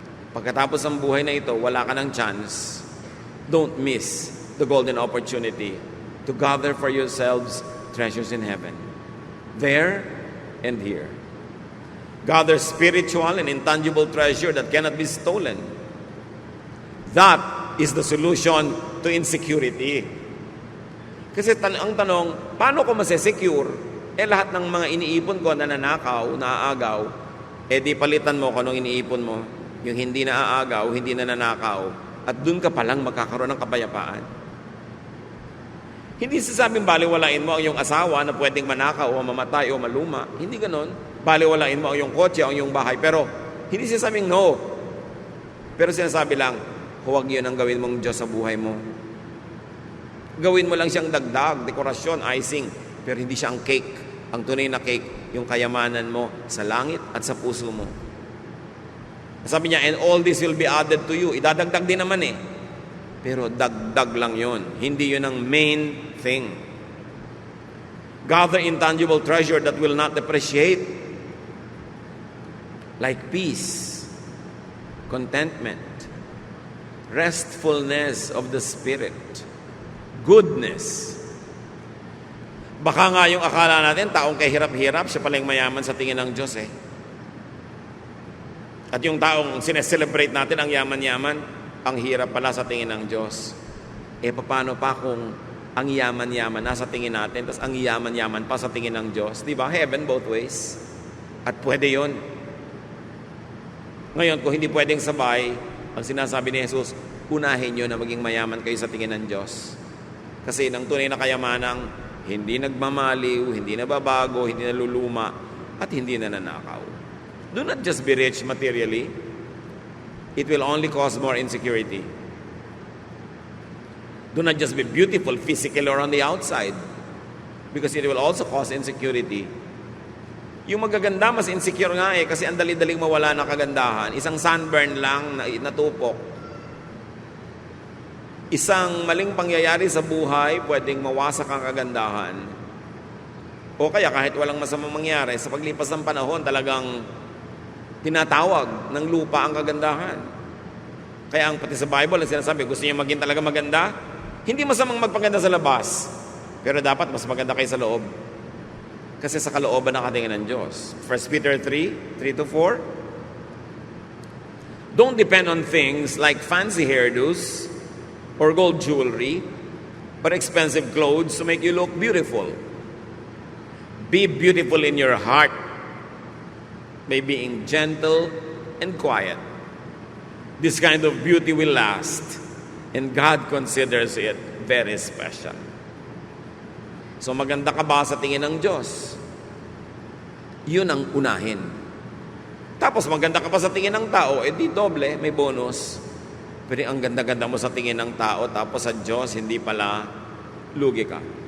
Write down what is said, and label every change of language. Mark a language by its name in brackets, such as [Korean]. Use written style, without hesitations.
[Filipino] Pagkatapos ng buhay na ito, wala ka ng chance. [English] Don't miss the golden opportunity to gather for yourselves treasures in heaven. There and here. Gather spiritual and intangible treasure that cannot be stolen. That is the solution to insecurity. [Filipino] Kasi ang tanong, paano ko masesecure? Lahat ng mga iniipon ko na nanakaw, naaagaw, di palitan mo kung anong iniipon mo. Yung hindi naaagaw, hindi na nanakaw. At dun ka palang magkakaroon ng kapayapaan. Hindi sasabing baliwalain mo ang iyong asawa na pwedeng manakaw o mamatay o maluma. Hindi ganon. Baliwalain mo ang iyong kotse o ang iyong bahay. Pero hindi sasabing no. Pero sinasabi lang, huwag yun ang gawin mong Diyos sa buhay mo. Gawin mo lang siyang dagdag, dekorasyon, icing. Pero hindi siya ang cake. Ang tunay na cake, yung kayamanan mo sa langit at sa puso mo. Sabi niya, [English] and all this will be added to you. [Filipino] Idadagdag din naman eh. Pero dagdag lang yun. Hindi yun ang main thing. [English] Gather intangible treasure that will not depreciate. Like peace, contentment, restfulness of the spirit, goodness. [Filipino] Baka nga yung akala natin, taong kahirap-hirap, siya pala yung mayaman sa tingin ng Diyos eh. At yung taong sineselebrate natin, ang yaman-yaman, ang hirap pala sa tingin ng Diyos. Paano pa kung ang yaman-yaman nasa tingin natin, tapos ang yaman-yaman pa sa tingin ng Diyos? Di ba? [English] Heaven both ways. [Filipino] At pwede yon. Ngayon, kung hindi pwedeng sabay, ang sinasabi ni Jesus, unahin nyo na maging mayaman kayo sa tingin ng Diyos. Kasi ng tunay na kayamanang hindi nagmamaliw, hindi nababago, hindi naluluma, at hindi nananakaw. [English] Do not just be rich materially. It will only cause more insecurity. Do not just be beautiful physically or on the outside. because it will also cause insecurity. [Filipino] Yung magaganda, mas insecure nga kasi ang dali-daling mawala ng kagandahan. Isang sunburn lang na natupok. Isang maling pangyayari sa buhay, pwedeng mawasak ang kagandahan. O kaya kahit walang masamang mangyari, sa paglipas ng panahon, talagang tinatawag ng lupa ang kagandahan. Kaya ang pati sa Bible, ang sinasabi, gusto niyo maging talaga maganda? Hindi masamang magpaganda sa labas, pero dapat mas maganda kayo sa loob. Kasi sa kalooban nakatingin ng Diyos. [English] 1 Peter 3:3-4. Don't depend on things like fancy hairdos or gold jewelry, but expensive clothes to make you look beautiful. Be beautiful in your heart by being gentle and quiet. This kind of beauty will last, and God considers it very special. [Filipino] So maganda ka ba sa tingin ng Diyos? Yun ang unahin. Tapos maganda ka pa sa tingin ng tao, di doble, may bonus. Pero ang ganda-ganda mo sa tingin ng tao, tapos sa Diyos, hindi pala, lugi ka.